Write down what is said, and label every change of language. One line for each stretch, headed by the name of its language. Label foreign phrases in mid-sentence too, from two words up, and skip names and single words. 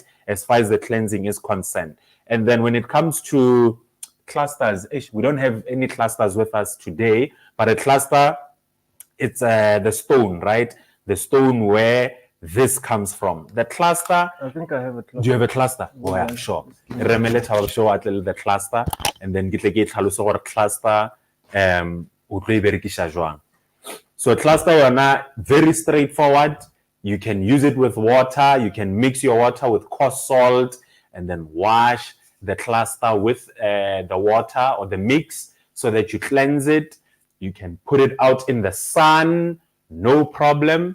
English: As far as the cleansing is concerned. And then when it comes to clusters, we don't have any clusters with us today, but a cluster, it's the stone, right? The stone where this comes from. The cluster, I think I have a cluster. do you have a cluster? Oh yeah, sure.
Northern Sotho: Remele tla
English: show at the cluster, and then get
Northern Sotho: ke tlhalosa gore cluster o tlo e berekisha jwang.
English: So cluster yona very straightforward. You can use it with water. You can mix your water with coarse salt and then wash the cluster with the water or the mix so that you cleanse it. You can put it out in the sun, no problem.